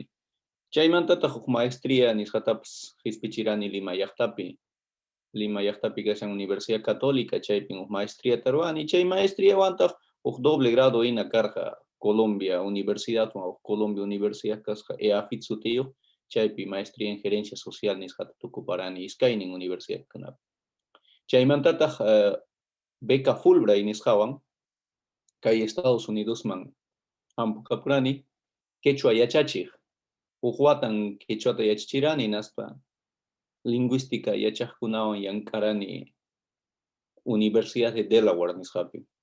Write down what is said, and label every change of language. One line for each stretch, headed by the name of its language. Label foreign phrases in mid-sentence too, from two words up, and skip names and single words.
Quechua: Chaymantataq huk maestría nisqatapas hispichirani Lima llaqtapi. Lima llaqtapi kashan Universidad Católica chaypi huk maestriata ruani. Chay maestriawantaq huk
Spanish: doble grado
Quechua: hina karqa Colombia Universidad o Colombia Universidad kasqa EAFIT sutiyuq. Chaypi
Spanish: maestría en gerencia social
Quechua: nisqata tukuparani iskaynin universidadkunapi. Chaymantataq beca Fulbright nisqawan kay Estados Unidosman hampukapurani quechua yachachiq. Huk watan quechuata yachachirani naspa lingüística yachaqkunawan llamkarani Universidad de Delaware nisqapi.